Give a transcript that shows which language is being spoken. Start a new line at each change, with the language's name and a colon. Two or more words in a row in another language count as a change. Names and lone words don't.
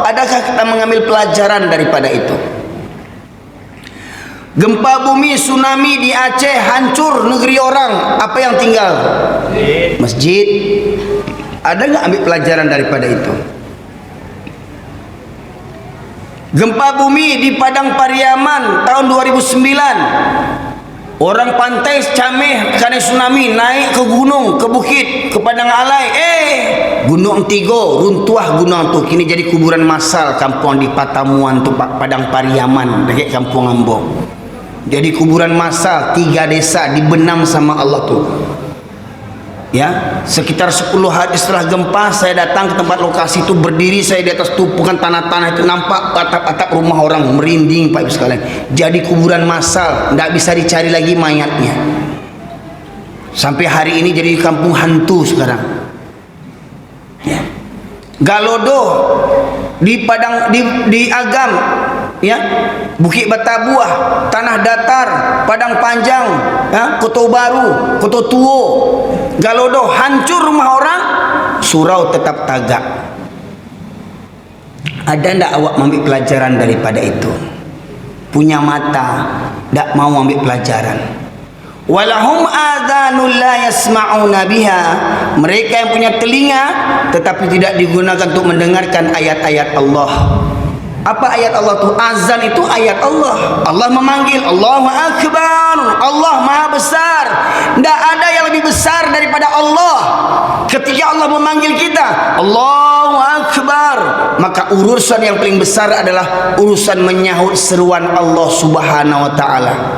Indonesian: Adakah kita mengambil pelajaran daripada itu? Gempa bumi, tsunami di Aceh, hancur negeri orang, apa yang tinggal? Masjid. Ada nggak ambil pelajaran daripada itu? Gempa bumi di Padang Pariaman tahun 2009, orang pantai Cameh karena tsunami naik ke gunung, ke bukit, ke Padang Alai, Gunung Tigo runtuh, gunung tu kini jadi kuburan massal. Kampung di Patamuan tu Padang Pariaman dekat Kampung Ambo, jadi kuburan massal. 3 desa dibenam sama Allah tu. Ya, sekitar 10 hari setelah gempa saya datang ke tempat lokasi itu, berdiri saya di atas tumpukan tanah-tanah itu, nampak atap-atap rumah orang, merinding Pak Ibu sekalian. Jadi kuburan massal, tidak bisa dicari lagi mayatnya. Sampai hari ini jadi kampung hantu sekarang. Ya. Galodo di Padang di Agam, ya, Bukit Batabuah, Tanah Datar, Padang Panjang, ya, Koto Baru, Koto Tuo, Galodo, hancur rumah orang,
Minangkabau: surau tetap tagak. Ada ndak awak ambil pelajaran daripada itu?
Indonesian: Punya mata, ndak mau ambil pelajaran.
Arabic: ولهم آذان لا يسمعون بها.
Indonesian: Mereka yang punya telinga tetapi tidak digunakan untuk mendengarkan ayat-ayat Allah. Apa ayat Allah itu? Azan itu ayat Allah. Allah memanggil,
Arabic: الله أكبر,
Indonesian: Allah Maha Besar. Tidak ada yang lebih besar daripada Allah. Ketika Allah memanggil kita,
Arabic: الله أكبر,
Indonesian: maka urusan yang paling besar adalah urusan menyahut seruan Allah
Arabic: سبحانه وتعالى.